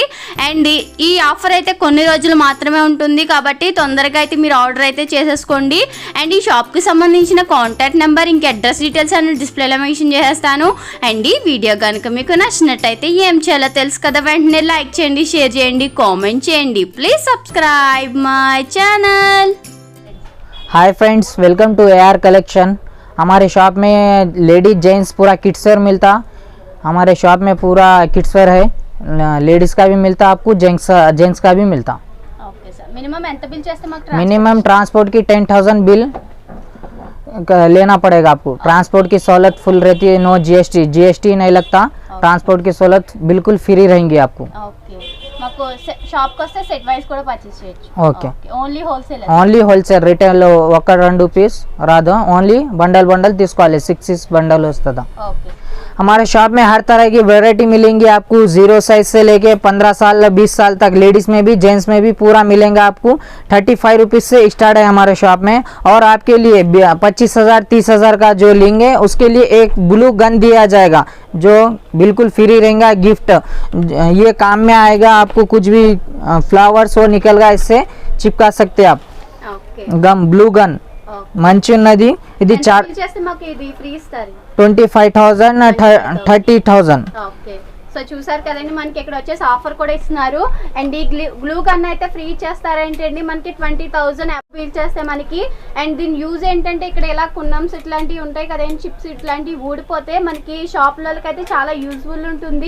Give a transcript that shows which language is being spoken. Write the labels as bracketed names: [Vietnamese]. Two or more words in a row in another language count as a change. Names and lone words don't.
[Telugu] అండ్ ఈ ఆఫర్ అయితే కొన్ని రోజులు మాత్రమే ఉంటుంది కాబట్టి తొందరగా అయితే మీరు ఆర్డర్ అయితే చేసేసుకోండి. అండ్ ఈ షాప్కి సంబంధించిన కాంటాక్ట్ నెంబర్ ఇంకా అడ్రస్ డీటెయిల్స్ అన్ని డిస్ప్లేలో మెన్షన్ చేసేస్తాను. అండ్ ఈ వీడియో కనుక మీకు నచ్చినట్టయితే ఏం చేయాలో తెలుసు కదా, వెంటనే లైక్ చేయండి, షేర్ చేయండి, కామెంట్ చేయండి. [English] please subscribe my channel. hi friends, welcome to AR collection. [Hindi] हमारे शॉप में [English] ladies gents [Hindi] पूरा [English] kids wear [Hindi] मिलता। हमारे शॉप में पूरा [English] kids wear [Hindi] है, लेडीज़ का भी मिलता, आपको जेंट्स का भी मिलता। [English] OK sir, minimum [Telugu] ఎంత బిల్ చేస్తే మాకు [Hindi] मिनिमम ट्रांसपोर्ट की 10,000 बिल लेना पड़ेगा आपको। ट्रांसपोर्ट की सहूलत फुल रहती है, [English] no GST [Hindi] नहीं लगता। ट्रांसपोर्ट की सहूलत बिल्कुल फ्री रहेंगी आपको। [Telugu] ఓకే, మాకు షాప్కి వస్తే [English] set wise [Telugu] కూడా పర్చేస్ చేయొచ్చు. ఓకే, [English] only wholesale. only wholesale, [Telugu] రిటైల్ ఒక 2 పీస్ రాదు, ఓన్లీ బండల్ తీసుకోవాలి. 6 బండల్ వస్తుందా। ఓకే, [Hindi] हमारे शॉप में हर तरह की वैरायटी मिलेंगी आपको। 0 साइज से लेके 15 साल 20 साल तक, लेडीज़ में भी जेंट्स में भी पूरा मिलेंगे आपको। 35 रुपीज़ से स्टार्ट है हमारे शॉप में। और आपके लिए 25,000 30,000 का जो लेंगे उसके लिए एक [English] glue gun [Hindi] दिया जाएगा जो बिल्कुल फ्री रहेगा, गिफ्ट। ये काम में आएगा आपको। कुछ भी फ्लावर्स वो निकलगा, इससे चिपका सकते आप। [Telugu] ఓకే, [English] gum blue gun [Telugu] మంచి ఉన్నది। ఇది చేస్తే మాకు ఇది ఫ్రీ ఇస్తారు। 25,000 30,000। ఓకే, సో చూసారు కదండి, మనకి ఇక్కడ వచ్చేసి ఆఫర్ కూడా ఇస్తున్నారు. అండ్ ఈ [English] glue gun [Telugu] అయితే ఫ్రీ ఇచ్చేస్తారంటండి మనకి 20,000 బిల్ చేస్తే మనకి. అండ్ దీని యూజ్ ఏంటంటే ఇక్కడ ఇలా కున్నమ్స్ ఇట్లాంటివి ఉంటాయి కదండి, చిప్స్ ఇట్లాంటివి ఊడిపోతే మనకి షాప్లకి అయితే చాలా యూజ్ఫుల్ ఉంటుంది.